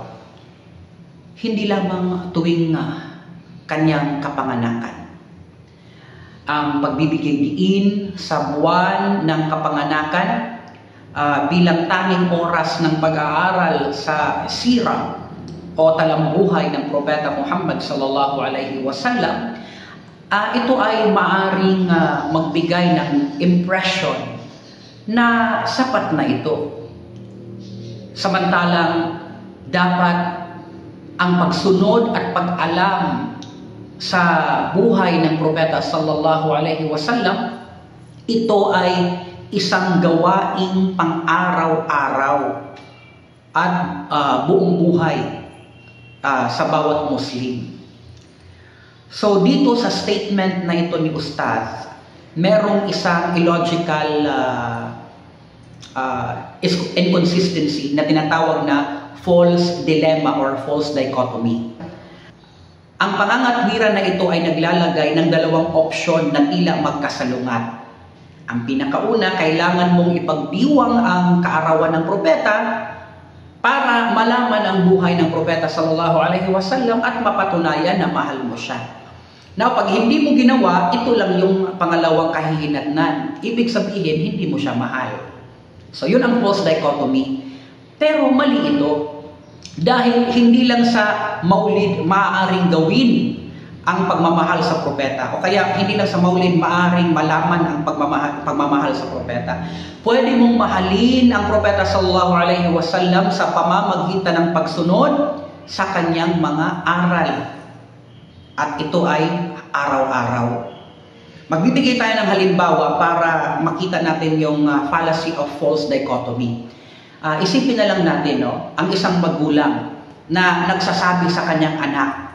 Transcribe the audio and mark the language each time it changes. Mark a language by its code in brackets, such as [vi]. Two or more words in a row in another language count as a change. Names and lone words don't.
[tl] Hindi lamang tuwing kanyang kapanganakan. Ang pagbibigay diin sa buwan ng kapanganakan bilang tanging oras ng pag-aaral sa sirah o talambuhay ng Propeta Muhammad [ar] صلى الله عليه وسلم, [tl] ito ay maaring magbigay ng impression na sapat na ito. Samantalang dapat ang pagsunod at pag-alam sa buhay ng Propeta [ar] صلى الله عليه وسلم, [tl] ito ay isang gawaing pang-araw-araw at buong buhay sa bawat Muslim. So dito sa statement na ito ni Ustaz, merong isang [en] illogical inconsistency [tl] na tinatawag na [en] false dilemma or false dichotomy. [tl] Ang pangangatwiran na ito ay naglalagay ng dalawang opsyon na tila magkasalungat. Ang pinakauna, kailangan mong ipagdiwang ang kaarawan ng propeta para malaman ang buhay ng propeta [ar] صلى الله عليه وسلم [tl] at mapatunayan na mahal mo siya. Now, pag hindi mo ginawa, ito lang yung pangalawang kahihinatnan. Ibig sabihin, hindi mo siya mahal. So, yun ang [en] false dichotomy. [tl] Pero mali ito. Dahil hindi lang sa maulid maaaring gawin ang pagmamahal sa propeta. O kaya hindi lang sa maulid maaaring malaman ang pagmamahal sa propeta. Pwede mong mahalin ang propeta [ar] صلى الله عليه وسلم [tl] sa pamamagitan ng pagsunod sa kanyang mga aral. At ito ay araw-araw. Magbibigay tayo ng halimbawa para makita natin yung [en] fallacy of false dichotomy. [tl] Isipin na lang natin, no, ang isang magulang na nagsasabi sa kanyang anak.